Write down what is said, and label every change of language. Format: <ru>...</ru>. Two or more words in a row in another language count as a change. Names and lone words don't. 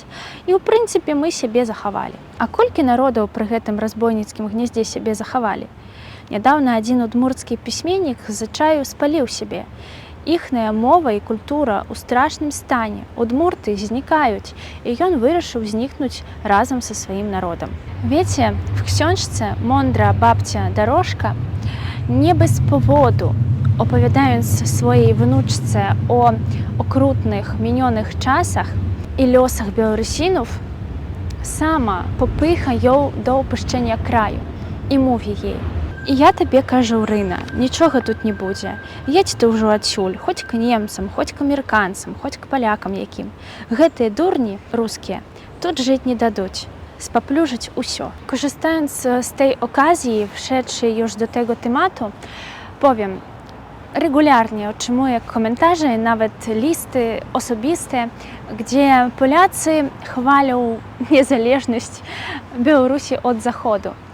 <be>І ў прынцыпе мы сябе захавалі. А колькі народаў пры гэтым разбойніцкім гнездзе сябе захавалі? Нядаўна адзін удмурцкі пісьменнік з чаю спаліў сябе. Іхная мова і культура ў страшным стане. Удмурты знікаюць, і ён вырашыў знікнуць разам са сваім народам.</be> <pl>Wiecie, w książce mądra babcia Dorożka nie bez powodu opowiadając swojej wnuczce o okrutnych, minionych czasach i losach Białorusinów, sama popycha ją do opuszczenia kraju i mówi jej:</pl> <be>"І я тобе кажу, Рына, нічога тут не буде. Jedź ты ўжо адсюль, хоць к немцам, хоць к амерыканцам, хоць к палякам якім. Гэтыя дурні рускія тут жыць не дадуць. Spaplurzyć усё".</be> <pl>Korzystając z tej okazji, wszedłszy już do tego tematu, powiem, regularnie otrzymuję komentarze, nawet listy osobiste, gdzie Polacy chwalą niezależność Białorusi od Zachodu.</pl>